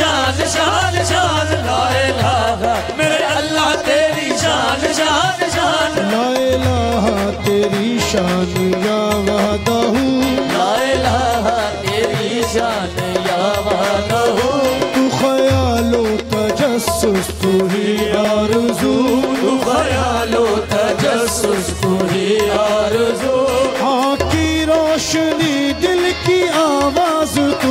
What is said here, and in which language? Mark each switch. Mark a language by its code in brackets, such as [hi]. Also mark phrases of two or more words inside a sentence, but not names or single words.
[ur] شان شان شان [ar] لا إله [ur] میرے اللہ تیری شان شان شان [ar] لا إله [ur] تیری شان [ar] يا وحده لا إله [ur] تیری شان [ar] يا وحده [ur] تو خیال و تجسس تو ہی آرزو تو خیال و تجسس تو ہی آرزو آنکھ کی روشنی دل کی آواز تو